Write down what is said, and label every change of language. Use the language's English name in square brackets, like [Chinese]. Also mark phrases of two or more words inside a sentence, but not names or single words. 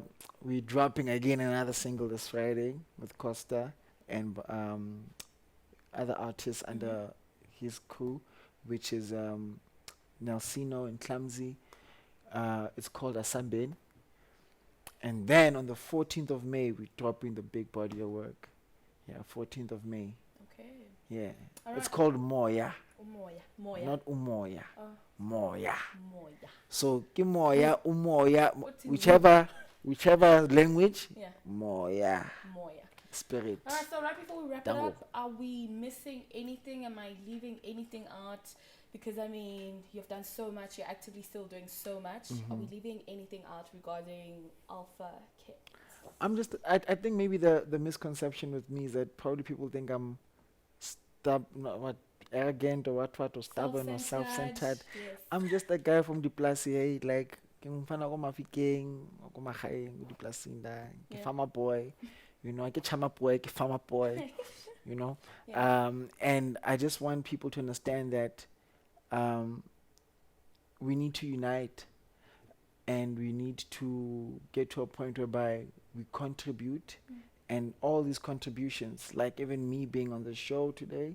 [English] We're dropping again another single this Friday with Costa and other artists under his crew, which is Nelsino and Clumsy. It's called Asambin. And then on the 14th of May, we're dropping the big body of work. Yeah, 14th of May. Okay. Yeah. All It's right. called More, yeah. Moya. not umoya, Oh, moya. moya. So ki moya, umoya, What is whichever language, Yeah, moya, moya. spirit. All right, so right before we wrap it Dango. up, are we missing anything? Am I leaving anything out? Because I mean, you've done so much. You're actively still doing so much. Are we leaving anything out regarding Alpha Kat? I think maybe the misconception with me is that probably people think I'm arrogant or what, or stubborn or self-centered. Yes. I'm just a guy from the place here, like, [Tswana] ke mfana ko Mafikeng, ko magaeng, ko diplaseng da, ke [English] Yeah. farmer boy, ke chama boy, ke farmer boy, you know. Yeah. And I just want people to understand that we need to unite and we need to get to a point whereby we contribute, and all these contributions, like even me being on the show today,